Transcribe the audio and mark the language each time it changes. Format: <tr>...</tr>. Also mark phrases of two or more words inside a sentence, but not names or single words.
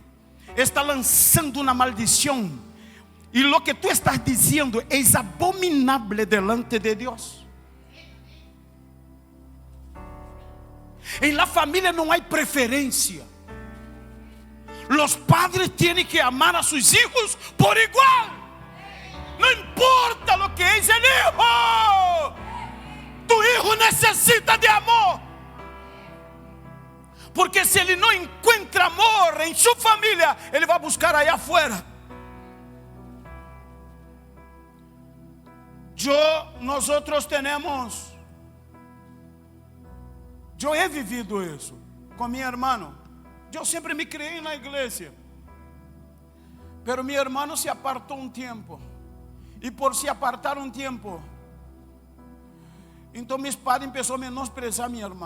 <pt>Está lançando uma maldição. E o que tu estás dizendo é abominável delante de Deus. Em la família não há preferência. Os padres têm que amar a seus filhos por igual. Não importa o que é o hijo. Tu hijo necessita de amor. Porque se ele não encontra amor em sua família, ele vai buscar aí afuera.</pt> <es>Nosotros tenemos.</es> <pt>Eu</pt> <es>he vivido</es> <pt>isso com meu irmão. Eu sempre me criei na igreja. Pero meu irmão se apartou um tempo. E por se apartar um tempo, então meus pais começaram a menosprezar meu irmão.</pt>